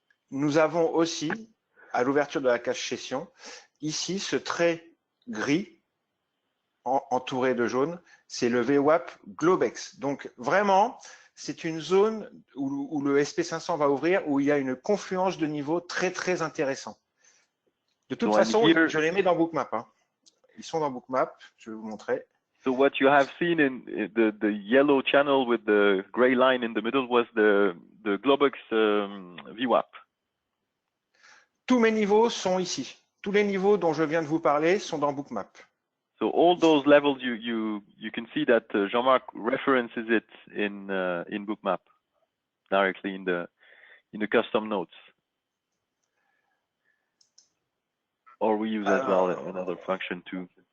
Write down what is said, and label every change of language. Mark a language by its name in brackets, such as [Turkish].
[French] Nous avons aussi, à l'ouverture de la cage session, ici, ce trait gris entouré de jaune, c'est le VWAP Globex. Donc vraiment, c'est une zone où le SP500 va ouvrir, où il y a une confluence de niveaux très très intéressant. De toute façon, je les mets dans Bookmap. Hein. Ils sont dans Bookmap, je vais vous montrer. [English] So what you have seen in the yellow channel with the gray line in the middle was the Globex VWAP. [French] Tous mes niveaux sont ici. Tous les niveaux dont je viens de vous parler sont dans Bookmap. [English] So all those levels you can see that Jean-Marc references it in Bookmap directly in the custom notes. Or we use as well another function to.